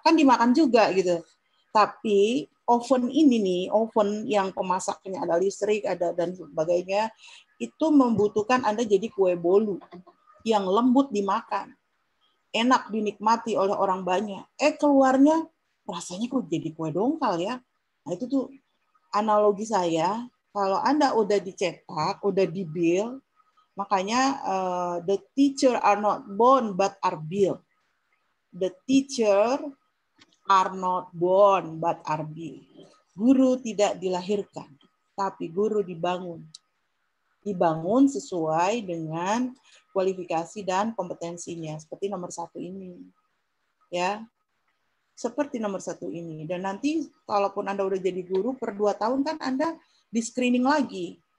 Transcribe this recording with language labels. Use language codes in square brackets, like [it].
[id] Kan dimakan juga gitu. Tapi oven ini nih, oven yang pemasaknya ada listrik, ada dan sebagainya, itu membutuhkan Anda jadi kue bolu yang lembut dimakan, enak dinikmati oleh orang banyak. Keluarnya rasanya kok jadi kue dongkal ya. Nah itu tuh analogi saya, kalau Anda udah dicetak, udah di-build, makanya [en] the teacher are not born but are built. The teacher are not born but are built. [id] Guru tidak dilahirkan, tapi guru dibangun. Dibangun sesuai dengan kualifikasi dan kompetensinya, seperti nomor 1 ini. Ya, seperti nomor 1 ini. Dan nanti kalaupun Anda udah jadi guru per 2 tahun kan Anda di screening lagi.